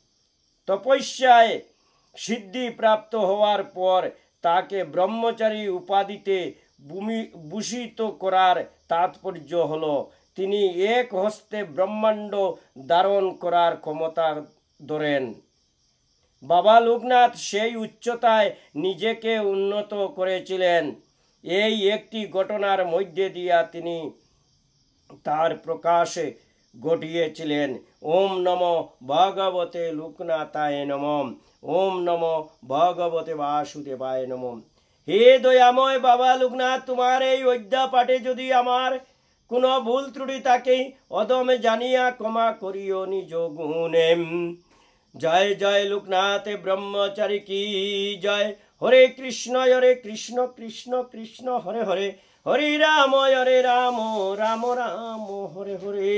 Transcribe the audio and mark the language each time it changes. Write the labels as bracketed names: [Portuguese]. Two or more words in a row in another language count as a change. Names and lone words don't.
[Bangla] তপস্যায় সিদ্ধি প্রাপ্ত হওয়ার পর তাকে ব্রহ্মচারী উপাধিতে ভূষিত করার তাৎপর্য হলো তিনি এক হস্তে ব্রহ্মাণ্ড ধারণ করার ক্ষমতা ধরেন। বাবা লোকনাথ সেই উচ্চতায় নিজেকে উন্নত করেছিলেন। এই একটি ঘটনার মধ্যে দিয়া তিনি তার প্রকাশে ঘটিয়েছিলেন। [Sanskrit] ওম নমো ভগবতে লোকনাথায় নমঃ। ওম নমো ভগবতে বাসুদেবায় নমঃ। [Bangla] হে দয়াময় বাবা লোকনাথ, তোমার এই অধ্যা পাঠে যদি আমার কোনো ভুল ত্রুটি থাকে, অদমে জানিয়া ক্ষমা করিও নিজ গুণে। জয় জয় লোকনাথ ব্রহ্মচারী কি জয়। [Sanskrit] হরে কৃষ্ণ কৃষ্ণ কৃষ্ণ হরে হরে, হরে রাম রাম রাম হরে হরে।